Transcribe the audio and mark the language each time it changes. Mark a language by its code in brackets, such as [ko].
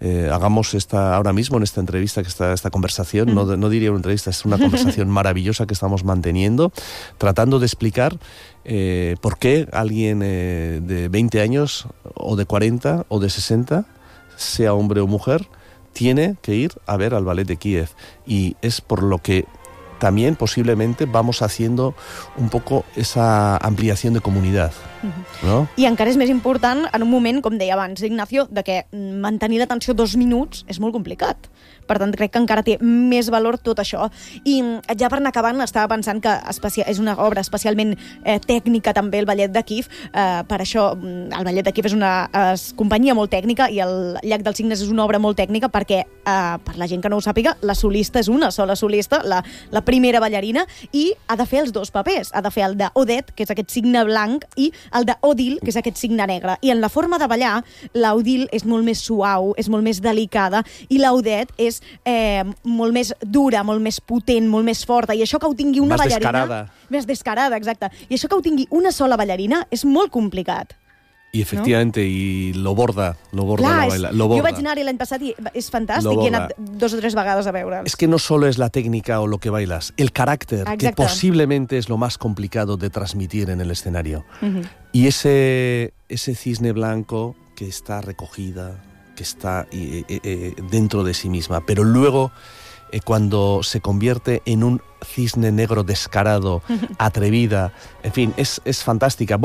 [es] hagamos esta ahora mismo en esta entrevista, que está esta conversación, no diría una entrevista, es una conversación maravillosa que estamos manteniendo, tratando de explicar por qué alguien de 20 años o de 40 o de 60, sea hombre o mujer, tiene que ir a ver al ballet de Kiev. Y es por lo que también posiblemente vamos haciendo un poco esa ampliación de comunidad. No? [ca] I encara és més important en un moment, com deia abans Ignacio, de que mantenir l'atenció 2 minuts és molt complicat. Per tant, crec que encara té més valor tot això. I ja per anar acabant, estava pensant que és una obra especialment tècnica també, el Ballet de Kiev. Per això, el Ballet de Kiev és una companyia molt tècnica i el Llac dels Cignes és una obra molt tècnica perquè, per la gent que no ho sàpiga, la solista és una sola solista, la primera ballarina, i ha de fer els dos papers. Ha de fer el d'Odette, que és aquest cigne blanc, i el d'Odile, que és aquest cigne negre. I en la forma de ballar, l'Odile és molt més suau, és molt més delicada, i l'Odette és molt més dura, molt més potent, molt més forta. I això que ho tingui una ballarina... Més descarada. Més descarada, exacte. I això que ho tingui una sola ballarina és molt complicat. [es] I, efectivamente, no? I lo borda. [ca] Clar, [es] lo borda. [ca] Jo vaig anar-hi l'any passat i és fantàstic. I he anat 2 o 3 vegades a veure'ls. És que [es] no solo és la tècnica o lo que bailas, el caràcter, que possiblemente és lo más complicado de transmitir en el escenario. Uh-huh. Y ese cisne blanco que está recogida, que está dentro de sí misma, pero luego cuando se convierte en un cisne negro descarado, atrevida, en fin, es fantástica.